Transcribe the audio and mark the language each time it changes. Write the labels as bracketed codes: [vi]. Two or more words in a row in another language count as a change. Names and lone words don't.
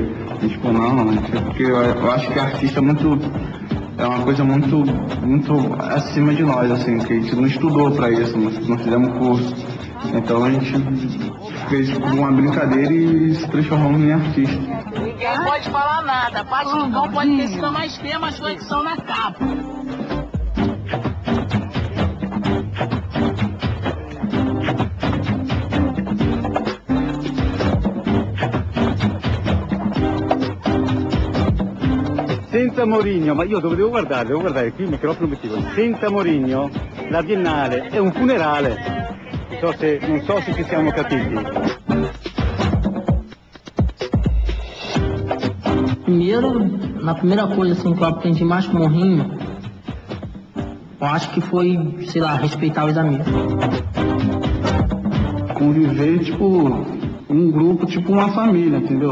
[pt] A gente falou, não, porque eu acho que artista é uma coisa muito acima de nós, assim, que a gente não estudou para isso, não fizemos curso. Então a gente fez uma brincadeira e se transformou em artista. Ninguém pode falar nada. A parte do bom pode ter sido mais feia, mas sua edição na capa. [it] Senza Mourinho, ma io dove devo guardare qui il microfono mettivo. Senza Mourinho la Biennale è un funerale. Non so se ci siamo capiti. [pt] Na primeira coisa assim que eu aprendi mais com o Morrinho, eu acho que foi, sei lá, respeitar os amigos. Conviver, tipo, um grupo, tipo uma família, entendeu?